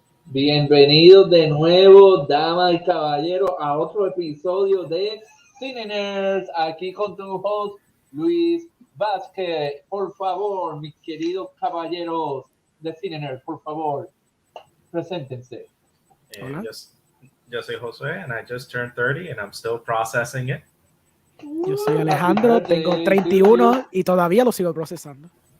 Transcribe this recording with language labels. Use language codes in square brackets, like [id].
[es] Bienvenidos de nuevo, damas y caballeros, a otro episodio de Cine. Aquí con tu host, Luis Vázquez. Por favor, mis queridos caballeros de Cine, por favor, preséntense. Yo soy José, [en] and I just turned 30, and I'm still processing it. [es] Yo soy Alejandro, tengo 31 y todavía lo sigo procesando.